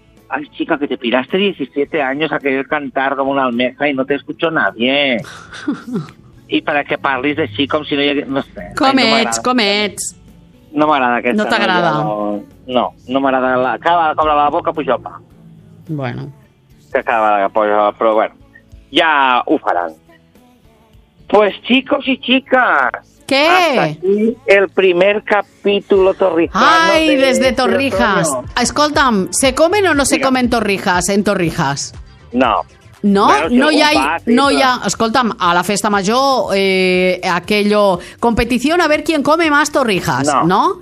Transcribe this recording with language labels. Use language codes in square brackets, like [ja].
[es] Ay, chica, que te piraste 17 años a querer cantar como una almeja y no te escuchó nadie. [ca] I per a què parlis així, com si no hi hagués... No sé. Com ets? No m'agrada aquesta. No t'agrada? No m'agrada. Cada vegada que obre la boca, puja el pa. Bueno. Cada vegada que puja el pa, però bueno. Ja ho faran. [es] Pues, chicos y chicas. ¿Qué? Hasta aquí el primer capítulo torrijano. Ay, desde Torrijas. Escolta'm, ¿se comen o no se comen torrijas en Torrijas? No. [ca] No, bueno, no hi ha, escolta'm, a la festa major, aquello, competició [es] a ver quién come más torrijas, [ca] no?